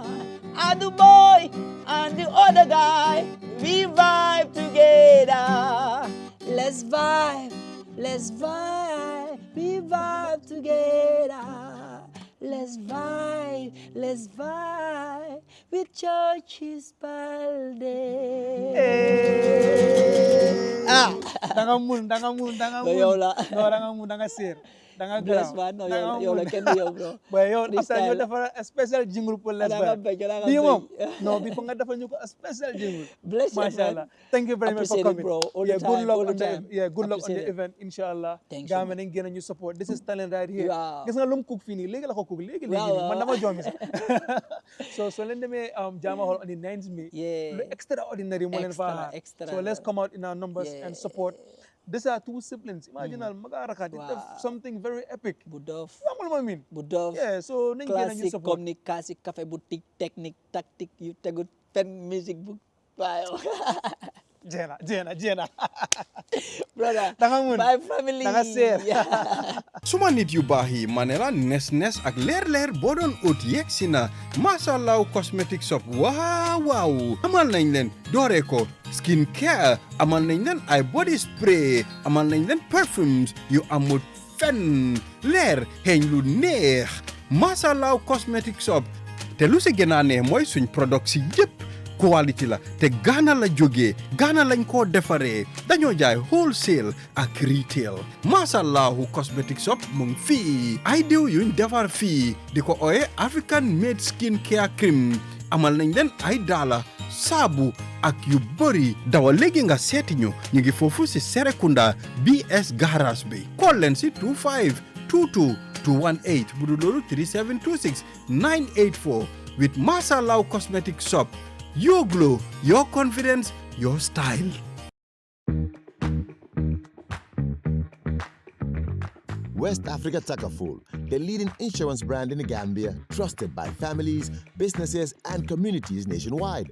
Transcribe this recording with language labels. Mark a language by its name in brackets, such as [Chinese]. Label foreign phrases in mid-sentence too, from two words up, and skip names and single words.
[English] And the boy and the other guy. We vibe together. Let's vibe. We vibe together. Let's vibe with Church's Balde. Hey. Ah. [Wolof] Danga mun. No, yow la. No, danga mun, danga ser. Danga [English] Bless [Wolof] graw. [English] man, no, [Wolof] yow la kenn yow bro. Boy, yow [English] This after you style. [Wolof] defar [English] a special jingle [French] pour les [Wolof] Danga ba. bëgg, danga Bi mom. bëgg. No, bi nga defal ñu ko [English] a special jingle. Bless you, Mashallah. man. Thank you very much for Appreciate it, coming. bro. All the Yeah, time, good luck all the on the time. good luck on Appreciate the it. event, inshallah. Thank you, Gambia man. [Wolof] nañ gën ñu support. [English] This is talent right here. Wow. [Wolof] Gis nga lum cook fii nii léegi la ko cook léegi [English] Wow, [Wolof] man dama [English] wow. [Wolof] joomi sax. So leen demee Jama Hall [English] on the 9th May. Yeah. [Wolof] Lu extraordinary moo leen fa [English] Extra. So let's come out in our numbers and support. These are two siblings. Imagine [Wolof] maga rakat [English] Wow. something very epic. [Wolof] Bu dof. Xamul ma min. Bu dof. Yeah, so nañ gën ñu Classique support. [French] communication café boutique technique tactique yu tegu [English] pen music book. [Wolof] Waaw. Jena. [English] Brother. [Wolof] Danga mun. [English] My family. [Wolof] Danga seer. [English] Yeah. [Wolof] suma nit yu baax yi ma ne la nes ak leer boo doon ut yegg si na Mashallah [English] cosmetic shop [Wolof] waaw amal nañ leen dooree ko [English] skin care [Wolof] amal nañ leen ay [English] body spray [Wolof] amal nañ leen perfumes yu amul fenn leer xeeñ lu neex Mashallah [English] cosmetic shop [Wolof] te lu si gën a neex mooy suñ product si yëpp quality la te Ghana la jógee Ghana lañ koo defaree dañoo jaay wholesale ak retail Mashallahu cosmetic shop mu ngi fii ay diw yuñ defar fii di ko ooye [English] African made skin care cream [Wolof] amal nañ leen ay daala saabu ak yu bëri dawa léegi nga seeti ñu ngi foofu si Serekunda BS garage bi call leen si 2522218 bu dul loolu 3726 984 with Mashallahu [English] cosmetic shop. Your glow, your confidence, your style. West Africa Takaful, the leading insurance brand in the Gambia, trusted by families, businesses, and communities nationwide.